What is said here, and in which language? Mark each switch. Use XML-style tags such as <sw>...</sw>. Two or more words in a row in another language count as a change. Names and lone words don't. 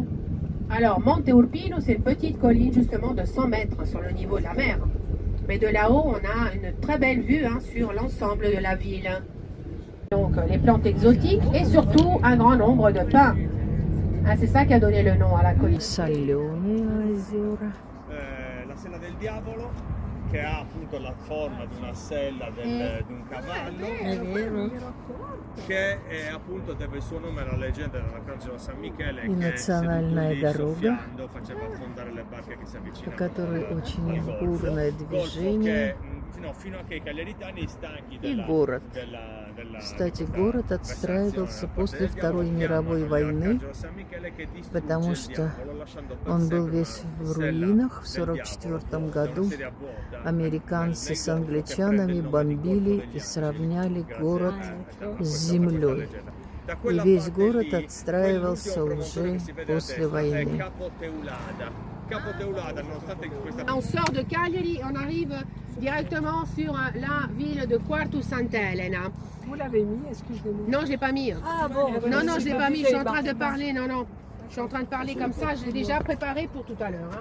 <fr>Alors, Monte Urbino, c'est une petite colline justement de 100 mètres sur le niveau de la mer. Mais de là-haut, on a une très belle vue sur l'ensemble de la ville. Donc, les plantes exotiques et surtout un grand nombre de pins. C'est ça qui a donné le nom à la colline.</fr> <it>La sella del diavolo, che ha appunto la forma di una sella di un cavallo, che appunto deve il suo nome alla leggenda dell'Arcangelo San Michele, che</it> <ru>национальная дорога,</ru> <it>faceva affondare le barche che si</it> <ru>по</ru> <it>avvicinavano</it> <ru>которой очень</ru> <it>al</it> <ru>бурное</ru> <it>golfo,</it> <ru>движение,</ru> <it>fino a che i cagliaritani stanchi</it> <ru>и</ru> <it>della,</it> <ru>город.</ru> <it>della, della,</it> <ru>Кстати,</ru> <it>di questa</it> <ru>город отстраивался после Второй мировой войны, потому что он был весь в руинах. В 1944 году американцы с англичанами бомбили и сравняли город с землей. И весь город отстраивался уже после войны.</ru> <fr>On sort de Cagliari, on arrive directement sur la ville de Quartu Sant'Elena. Vous l'avez mis, excusez-moi. Non, je l'ai pas mis. Ah bon, Non, je l'ai pas mis, je suis en train de parler, non. Je suis en train de parler comme ça, je l'ai déjà préparé pour tout à l'heure.</fr>